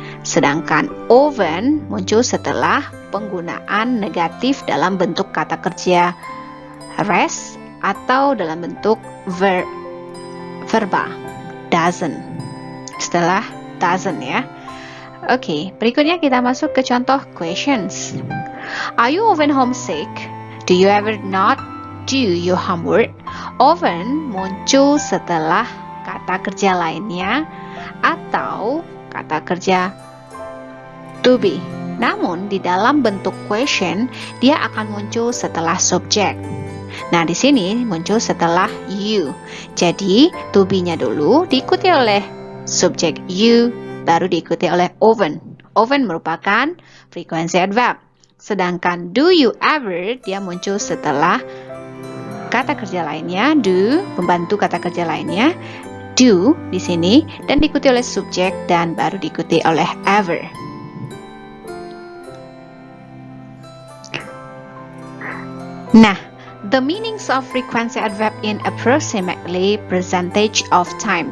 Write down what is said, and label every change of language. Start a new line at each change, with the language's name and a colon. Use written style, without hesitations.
Indonesian: Sedangkan often muncul setelah penggunaan negatif dalam bentuk kata kerja rest atau dalam bentuk verba doesn't. Setelah doesn't ya. Oke, berikutnya kita masuk ke contoh questions.
English: Are you often homesick? Do you ever not do your homework?
Indonesian: Often muncul setelah kata kerja lainnya atau kata kerja to be. Namun di dalam bentuk question dia akan muncul setelah subjek. Nah, di sini muncul setelah you. Jadi to be-nya dulu diikuti oleh subjek you, baru diikuti oleh often. Often merupakan frekuensi adverb. Sedangkan do you ever dia muncul setelah kata kerja lainnya, do, pembantu kata kerja lainnya, do di sini, dan diikuti oleh subjek dan baru diikuti oleh ever.
English: Nah, the meanings of frequency adverb in approximately percentage of time.